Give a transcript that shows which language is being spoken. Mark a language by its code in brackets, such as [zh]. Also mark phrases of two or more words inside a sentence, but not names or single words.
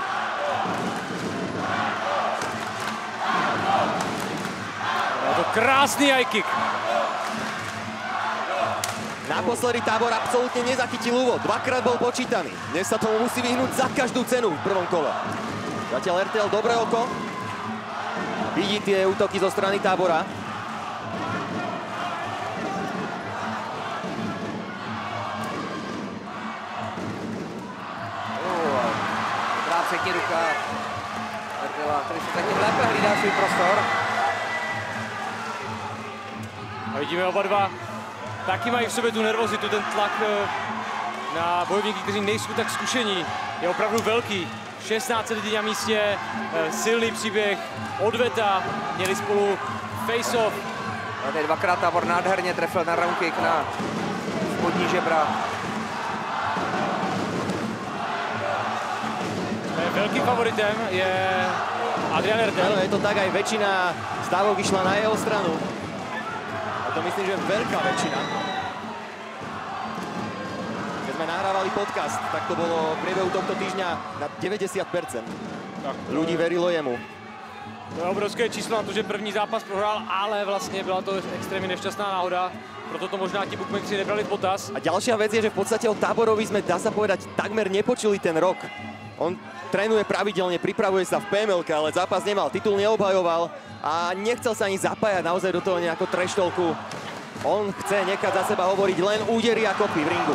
[cs] Je to krásný [en] high kick. [sk] Naposledy Tábor absolútne nezachytil úvod, dvakrát bol počítaný. Dnes sa tomu musí vyhnúť za každú cenu v prvom kole. Zatiaľ Ertel dobré oko. Vidí tie útoky zo strany Tábora. [cs] Dobrá třetí ruka Ertela, který se taky lépe hlídá svůj prostor. A vidíme oba dva, taky mají v sobě tu nervozitu, ten tlak na bojovníky, kteří nejsou tak zkušení, je opravdu velký. 16 lidí na místě, silný příběh, odveta, měli spolu face-off. Tady dvakrát Tábor nádherně trefil na [en] round kick [cs] na spodní žebra. Velkým favoritem je Adrian Ertel. [sk] Áno, je to tak, aj väčšina stávok išla na jeho stranu. A to myslím, že veľká väčšina. Keď sme nahrávali podcast, tak to bolo v priebehu tohto týždňa na 90%. Ľudí verilo jemu. [cs] To je obrovské číslo na to, že první zápas prohrál, ale vlastně byla to extrémně nešťastná náhoda. Proto to možná ti bookmakeri nebrali v potaz. [sk] A ďalšia vec je, že v podstate o Táborovi sme, dá sa povedať, takmer nepočuli ten rok. On trénuje pravidelne, pripravuje sa v PML-ke, ale zápas nemal, titul neobhajoval a nechcel sa ani zapájať naozaj do toho nejakú treštolku. On chce nechať za seba hovoriť len údery a kopy v ringu.